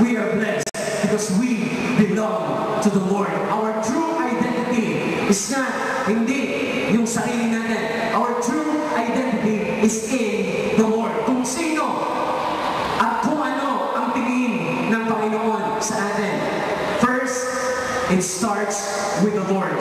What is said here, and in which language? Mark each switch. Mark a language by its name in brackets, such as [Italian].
[English] We are blessed because we belong to the Lord. Our true identity is not, [Filipino] hindi yung sarili natin. [English] Our true identity is in the Lord. [Filipino] Kung sino at kung ano ang tingin ng Panginoon sa atin. [English] First, it starts with the Lord.